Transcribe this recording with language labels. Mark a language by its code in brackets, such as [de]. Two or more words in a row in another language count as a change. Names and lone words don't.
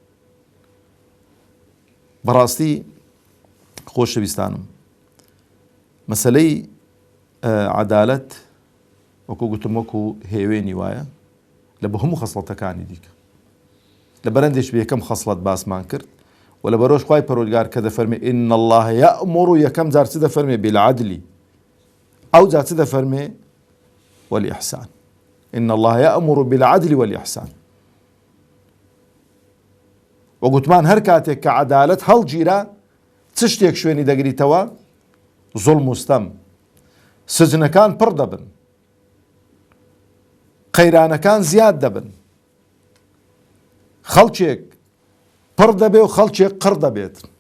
[ckb] بەڕاستی خۆشەویستانم، مەسەلەی عەدالەت وەکو گوتم وەکو هێوێنی وایە لە بە هەموو خەسڵەتەکانی دیکە. لە بەرەندێش بە یەکەم خەسڵەت باسمان کرد و لە بەرۆش خوای پەروەردگار کە دەفەرمێ [ar] ئین الله یەأمر [ckb] و یەکەم جار چ دەفەرمێ بالعەدلی، ئەو جار چ دەفەرمێ والإحسان. [ar] إن الله يأمر بالعدل والإحسان. [ckb] وقوتمان هەر کاتێک کە عەدالەت هەڵگیرە چ شتێک شوێنی دەگریتەوە؟ زوڵم و ستەم، سجنەکان پڕ دەبن، قەیرانەکان زیاد دەبن، خەڵکێک پڕ دەبێ و خەڵکێک قڕ دەبێت.